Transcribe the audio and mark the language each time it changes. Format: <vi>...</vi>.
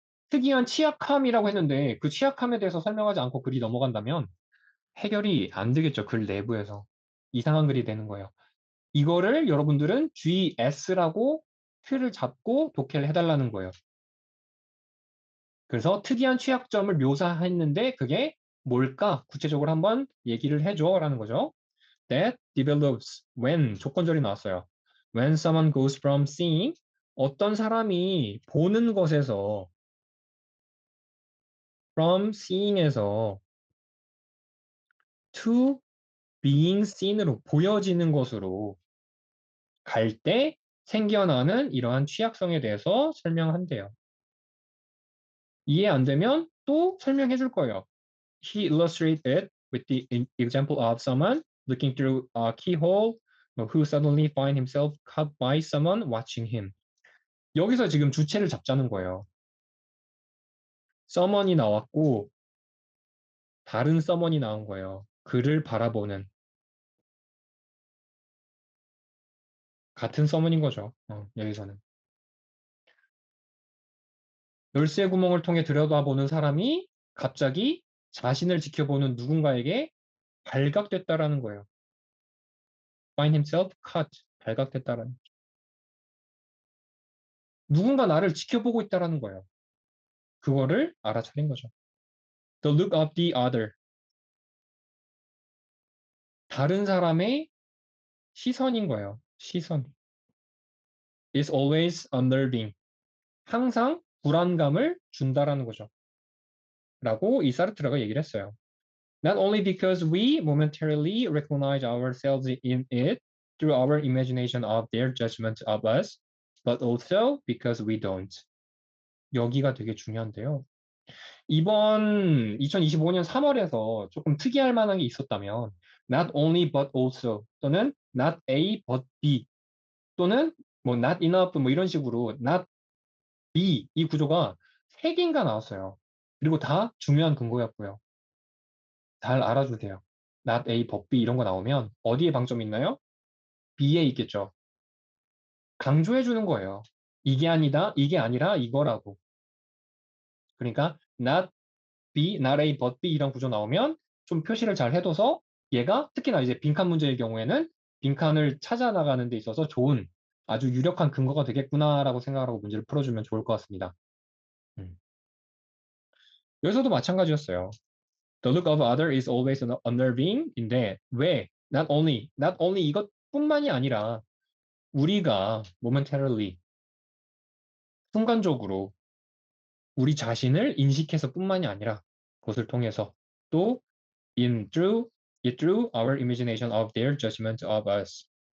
<ko>특이한 취약함이라고 했는데 그 취약함에 대해서 설명하지 않고 글이 넘어간다면 해결이 안 되겠죠. 글 내부에서. 이상한 글이 되는 거예요. 이거를 여러분들은 GS라고 틀을 잡고 독해를 해달라는 거예요. 그래서 특이한 취약점을 묘사했는데 그게 뭘까? 구체적으로 한번 얘기를 해줘라는 거죠.</ko> <en>That develops when</en> <ko>조건절이 나왔어요.</ko> <en>When someone goes from seeing</en> <ko>어떤 사람이 보는 것에서</ko> <en>from seeing</en> <ko>에서</ko> <en>to being seen</en> <ko>으로 보여지는 것으로 갈 때 생겨나는 이러한 취약성에 대해서 설명한대요. 이해 안 되면 또 설명해 줄 거예요.</ko> <en>He illustrated it with the example of someone looking through a keyhole who suddenly find himself caught by someone watching him.</en> <ko>여기서 지금 주체를 잡자는 거예요. someone이 나왔고 다른 someone이 나온 거예요. 그를 바라보는 같은 someone인 거죠. 여기서는. 열쇠 구멍을 통해 들여다보는 사람이 갑자기 자신을 지켜보는 누군가에게 발각됐다라는 거예요.</ko> <en>find himself caught,</en> <ko>발각됐다라는. 누군가 나를 지켜보고 있다라는 거예요. 그거를 알아차린 거죠.</ko> <en>The look of the other,</en> <ko>다른 사람의 시선인 거예요. 시선.</ko> <en>is always unnerving,</en> <ko>항상 불안감을 준다라는 거죠. 라고 이 사르트르가 얘기를 했어요.</ko> <en>Not only because we momentarily recognize ourselves in it through our imagination of their judgment of us, but also because we don't.</en> <ko>여기가 되게 중요한데요. 이번 2025년 3월에서 조금 특이할 만한 게 있었다면 not only but also 또는 not A but B 또는 뭐 not enough 뭐 이런 식으로 not B 이 구조가 3개인가 나왔어요. 그리고 다 중요한 근거였고요. 잘 알아주세요. not A but B 이런 거 나오면 어디에 방점이 있나요? B에 있겠죠. 강조해 주는 거예요. 이게 아니다, 이게 아니라 이거라고. 그러니까 not B, not A, but B 이런 구조 나오면 좀 표시를 잘 해둬서 얘가 특히나 이제 빈칸 문제의 경우에는 빈칸을 찾아 나가는 데 있어서 좋은 아주 유력한 근거가 되겠구나라고 생각하고 문제를 풀어주면 좋을 것 같습니다. 여기서도 마찬가지였어요.</ko> <en>The look of other is always unnerving인데</en> <ko>왜</ko> <en>not only</en> <ko>이것뿐만이 아니라 우리가</ko> <en>momentarily</en> <ko>순간적으로 우리 자신을 인식해서 뿐만이 아니라 그것을 통해서 또</ko> <en>through our imagination of their judgment of us.</en>